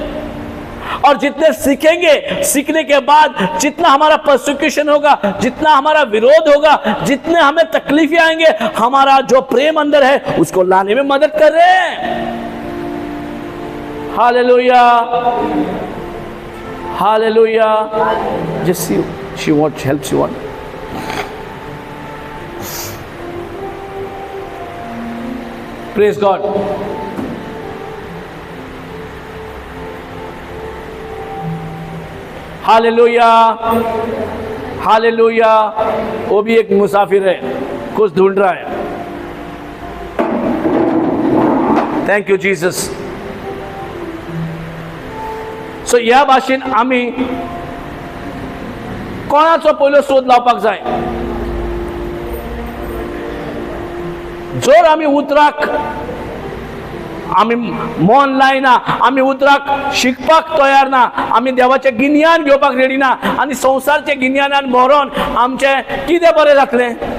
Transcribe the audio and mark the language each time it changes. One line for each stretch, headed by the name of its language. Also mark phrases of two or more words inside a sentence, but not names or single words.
Hindi: और जितने सीखेंगे, सीखने के बाद जितना हमारा परसिक्यूशन होगा, जितना हमारा विरोध होगा, जितने हमें तकलीफें आएंगे, हमारा जो प्रेम अंदर है उसको लाने में मदद कर रहे हैं।
English: Hallelujah, hallelujah. Just she wants help, she want. Praise God. Hallelujah, hallelujah.
Hindi: वो भी एक मुसाफिर है, कुछ ढूंढ रहा है।
English: Thank you Jesus.
Konkani: सो ह्या भाशेन आम्ही कोणाचो पयलो सोद लावपाक जाय? जर आम्ही उतराक आम्ही मन लायना, आम्ही उतराक शिकपाक तयार ना, आम्ही देवाचे गिन्यान घेवपाक रेडी ना, आणि संसारचे गिन्यानान भरून आमचे कितें बरें जातलें?